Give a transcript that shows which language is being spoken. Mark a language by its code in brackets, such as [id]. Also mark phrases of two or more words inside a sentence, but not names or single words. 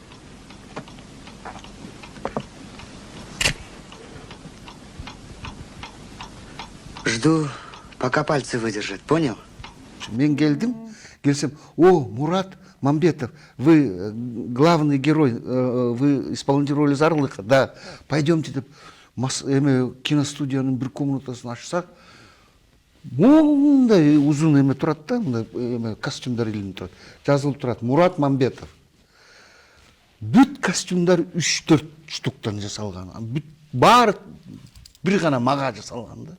[ru] Жду, пока пальцы выдержат, понял? [ky] Мен келсем, Мурат Мамбетов, [ru] вы главный герой, вы исполнитель роли Зарлыха, да, пойдемте [ky] деп киностудиянын бир комнатасын ачсак, мындай узун эме турат да, мындай костюмдар илинип турат. Жазылып турат Мурат Мамбетов. Бүт костюмдар 3-4 штуктан жасалган. Бүт баары бир гана мага жасалган да.